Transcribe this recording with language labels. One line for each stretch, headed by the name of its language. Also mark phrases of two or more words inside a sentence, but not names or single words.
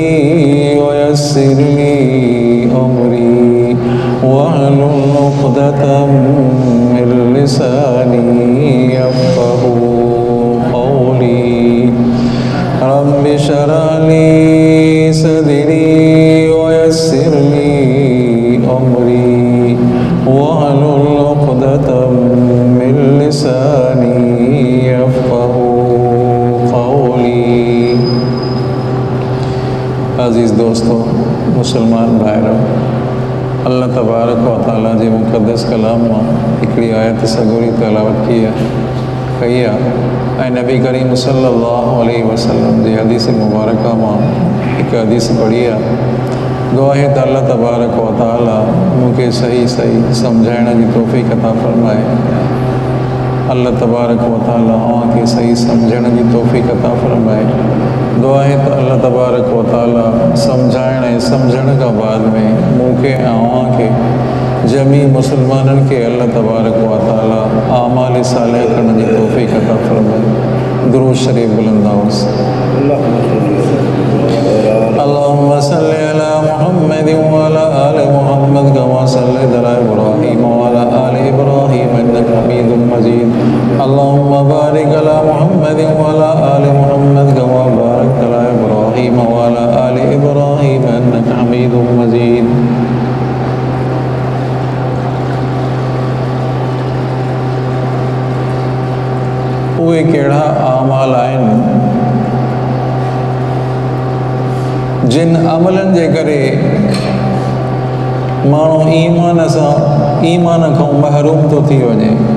Arabic: ويسر لي أمري واحلل عقدة من لساني يفقهوا قولي رب اشرح لي صدري ويسر لي أمري واحلل عقدة من لساني يفقهوا قولي
Sindhi: अज़ीज़ दोस्तों मुसलमान भाइरों अल्लाह
Arabic: تبارك و تعالى
Sindhi: जे मुक़द्दस कलाम मां हिकिड़ी आयत सगोरी तिलावत की आहे नबी करीम
Arabic: صلى الله عليه
Sindhi: वसल्लम जी हदीस मुबारक मां एक हदीस पढ़ी है दुआ है त अल्लाह
Arabic: تبارك و تعالى
Sindhi: मूंखे सही समझाइण जी तौफ़ीक़ अता फरमाए अल्लाह
Arabic: تبارك و تعالى
Sindhi: अव्हांखे सही समझण जी तौफ़ीक़ अता फरमाए दुआ है त अल्लाह
Arabic: تبارك و تعالى
Sindhi: समझाइण ऐं सम्झण खां बाद में मूंखे ऐं अव्हांखे जमी मुसलमाननि खे अल्लाह
Arabic: تبارك و تعالى
Sindhi: आमाल सालिह करण जी तौफ़ीक़ अता फरमाए दुरूद शरीफ बुलंद आवाज़
Arabic: اللهم صل على محمد و على آل محمد كما صليت على إبراهيم و على آل إبراهيم إنك حميد مجيد اللهم بارك على محمد و على آل محمد كما باركت على إبراهيم و على آل إبراهيم إنك حميد مجيد
Sindhi: उहे कहिड़ा आमाल आहिनि जिन अमलनि जे करे माण्हू ईमान खां महरूम थो थी वञे।